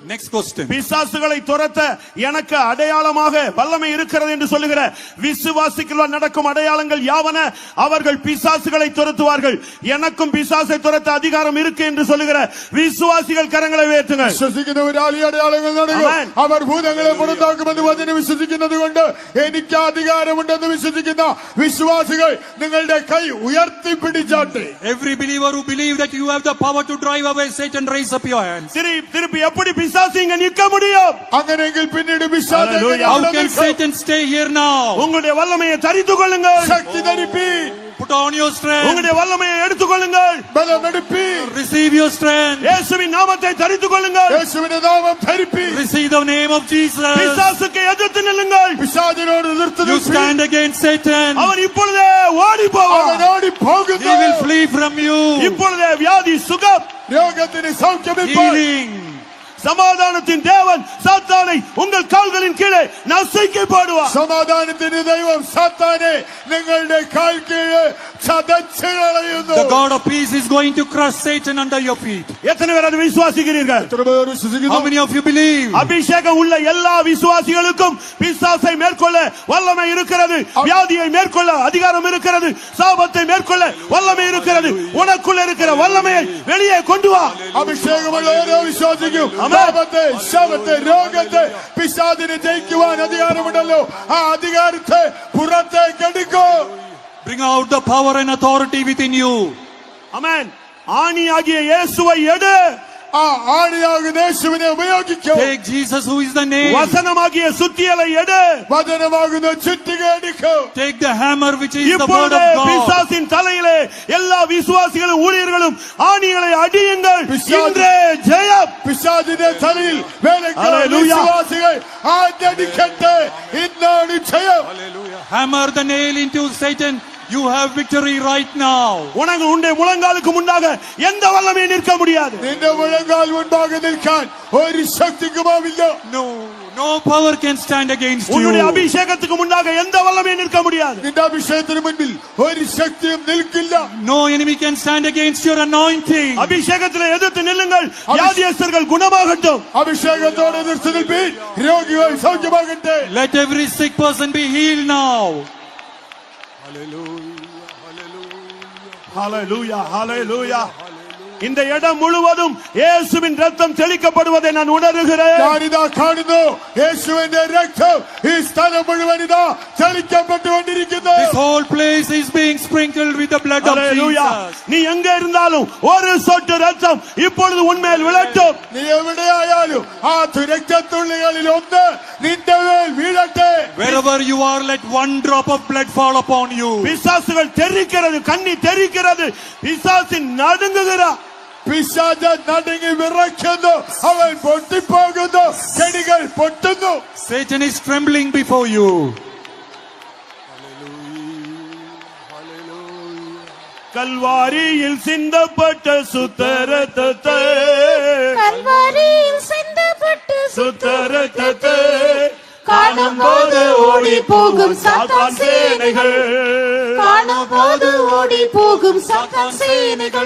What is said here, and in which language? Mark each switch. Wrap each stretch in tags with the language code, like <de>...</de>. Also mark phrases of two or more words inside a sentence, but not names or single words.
<en>Next question.</en> <ta>பிசாசுகளை துரத்த எனக்கு அடையாளமாக வல்லமை இருக்கிறது என்று சொல்லுகிற விசுவாசிகள் நடக்கும் அடையாளங்கள் யாவன? அவர்கள் பிசாசுகளை துரத்துவார்கள். எனக்கும் பிசாசை துரத்த அதிகாரம் இருக்கு என்று சொல்லுகிற விசுவாசிகள் கரங்களை உயர்த்துங்கள்.</ta> <ml>വിശ്വസിക്കുന്നവരാൽ ഈ അടയാളങ്ങൾ നടക്കും.</ml> <en>Amen.</en> <ml>അവർ ഭൂതങ്ങളെ പുറത്താക്കുമെന്ന് വചനം വിശ്വസിക്കുന്നത് കൊണ്ട് എനിക്ക് അധികാരമുണ്ടെന്ന് വിശ്വസിക്കുന്ന വിശ്വാസികൾ നിങ്ങളുടെ കൈ ഉയർത്തിപ്പിടിച്ചാട്ടെ.</ml> <en>Every believer who believes that you have the power to drive away Satan, raise up your hands.</en> <ta>திருப்பி எப்படி பிசாசு இங்க நிற்க முடியும்?</ta> <ml>അങ്ങനെയെങ്കിൽ പിന്നീട് പിശാച്</ml> <en>Hallelujah. How can Satan stay here now?</en> <ta>உங்களுடைய வல்லமையை தரித்துக் கொள்ளுங்கள்.</ta> <ml>ശക്തി ധരിപ്പി.</ml> <en>Put on your strength.</en> <ta>உங்களுடைய வல்லமையை எடுத்துக் கொள்ளுங்கள்.</ta> <ml>ബലമെടുപ്പി.</ml> <en>Receive your strength.</en> <ta>இயேசுவின் நாமத்தை தரித்துக் கொள்ளுங்கள்.</ta> <ml>യേശുവിന്റെ നാമം ധരിപ്പി.</ml> <en>Receive the name of Jesus.</en> <ta>பிசாசுக்கு எதிர்த்து நில்லுங்கள்.</ta> <ml>പിശാചിനോട് എതിർത്ത്</ml> <en>You</en> <ml>നിൽപ്പി.</ml> <en>stand against Satan.</en> <ta>அவன் இப்பொழுதே ஓடி</ta> <ml>അവൻ</ml> <ta>போவான்.</ta> <ml>ഓടി</ml> <en>He</en> <ml>പോകുന്നു.</ml> <en>will flee from you.</en> <ta>இப்பொழுதே வியாதி சுகம்.</ta> <ml>രോഗത്തിന് സൗഖ്യമിപ്പോൾ.</ml> <en>Healing.</en> <ta>சமாதானத்தின் தேவன் சாத்தானை உங்கள் கால்களின் கீழே நசுக்கி போடுவார்.</ta> <ml>സമാധാനത്തിന്റെ ദൈവം സാത്താനെ നിങ്ങളുടെ കാൽ കീഴ് ചതച്ചു കളയുന്നു.</ml> <en>The God of peace is going to crush Satan under your feet.</en> <ta>எத்தனை பேர் அதை விசுவாசிக்கிறீர்கள்?</ta> <ml>എത്ര പേർ വിശ്വസിക്കുന്നു?</ml> <en>How many of you believe?</en> <ta>அபிஷேகம் உள்ள எல்லா விசுவாசிகளுக்கும் பிசாசை மேற்கொள்ள வல்லமை இருக்கிறது. வியாதியை மேற்கொள்ள அதிகாரம் இருக்கிறது. சாபத்தை மேற்கொள்ள வல்லமை இருக்கிறது. உனக்குள்ள இருக்கிற வல்லமையை வெளியே கொண்டு வா.</ta> <ml>അഭിഷേകമുള്ള ഓരോ വിശ്വാസിക്കും</ml> <en>Amen.</en> <ml>പാപത്തെ, ശാപത്തെ, രോഗത്തെ, പിശാചിനെ ജയിക്കുവാൻ അധികാരമുണ്ടല്ലോ. ആ അധികാരത്തെ പുറത്തേക്ക് എടുക്കൂ.</ml> <en>Bring out the power and authority within you.</en> <ta>ஆமென். ஆணியாகிய இயேசுவை எடு.</ta> <ml>ആ ആണിയാകുന്ന യേശുവിനെ ഉപയോഗിക്കൂ.</ml> <en>Take Jesus, who is the name.</en> <ta>வசனமாகிய சுத்தியலை எடு.</ta> <ml>വചനമാകുന്ന ചുറ്റിക എടുക്കൂ.</ml> <en>Take the hammer, which is the word</en> <ta>இப்பொழுது</ta> <en>of God.</en> <ta>பிசாசின் தலையிலே எல்லா விசுவாசிகளும் ஊழியர்களும் ஆணிகளை அடியுங்கள். இன்றே ஜெயம்.</ta> <ml>പിശാചിന്റെ തലയിൽ വേലക്കാർ</ml> <en>Hallelujah.</en> <ml>വിശ്വാസികൾ ആഞ്ഞടിക്കട്ടെ. ഇന്നാണ് ജയം.</ml> <en>Hammer the nail into Satan You have victory right now.</en> <ta>உனக்கு உன்னுடைய முழங்காலுக்கு முன்னாக எந்த வல்லமையும் நிற்க முடியாது.</ta> <ml>നിന്റെ മുഴങ്കാൽ മുൻപാകെ നിൽക്കാൻ ഒരു ശക്തിക്കുമാവില്ല.</ml> <en>No power can stand against</en> <ta>உன்னுடைய</ta> <en>you.</en> <ta>அபிஷேகத்துக்கு முன்னாக எந்த வல்லமையும் நிற்க முடியாது.</ta> <ml>നിന്റെ അഭിഷേകത്തിന് മുൻപിൽ ഒരു ശക്തിയും നിൽക്കില്ല.</ml> <en>No enemy can stand against your anointing.</en> <ta>அபிஷேகத்திலே எதிர்த்து நில்லுங்கள், வியாதியஸ்தர்கள் குணமாகட்டும்.</ta> <ml>അഭിഷേകത്തോടെ എതിർത്ത് നിൽപ്പീൻ, രോഗികൾ സൗഖ്യമാകട്ടെ.</ml> <en>Let every sick person be healed now. Hallelujah Hallelujah.</en> <ta>இந்த இடம் முழுவதும் இயேசுவின் ரத்தம் தெளிக்கப்படுவதை நான் உணர்கிறேன்.</ta> <ml>ഞാനിതാ കാണുന്നു യേശുവിന്റെ രക്തം ഈ സ്ഥലം മുഴുവൻ ഇതാ ചലിക്കപ്പെട്ടുകൊണ്ടിരിക്കുന്നു.</ml> <en>This whole place is being sprinkled with the blood of Jesus.</en> <ta>நீ எங்க இருந்தாலும் ஒரு சொட்டு ரத்தம் இப்பொழுது உன்மேல் விழட்டும்.</ta> <ml>നീ എവിടെയായാലും ആ രക്തത്തുള്ളികളിൽ ഒന്ന് നിന്റെ മേൽ വീഴട്ടെ.</ml> <en>Wherever you are, let one drop of blood fall upon you.</en> <ta>பிசாசுகள் தெரிக்கிறது, கண்ணி தெரிக்கிறது, பிசாசின் நடுங்குகிறார்.</ta> <ml>പിശാച് നടുങ്ങി വിറയ്ക്കുന്നു, അവൻ പൊട്ടിപ്പോകുന്നു, ചെടികൾ പൊട്ടുന്നു.</ml> <en>Satan is trembling before you.</en> <ta>கல்வாரியில் சிந்தப்பட்ட சுத்த ரத்தத்தை, கல்வாரியில் சிந்தப்பட்ட சுத்த ரத்தத்தை காணும்போது ஓடி போகும் சாத்தான் சேனைகள், காணும்போது ஓடி போகும் சாத்தான் சேனைகள்.</ta>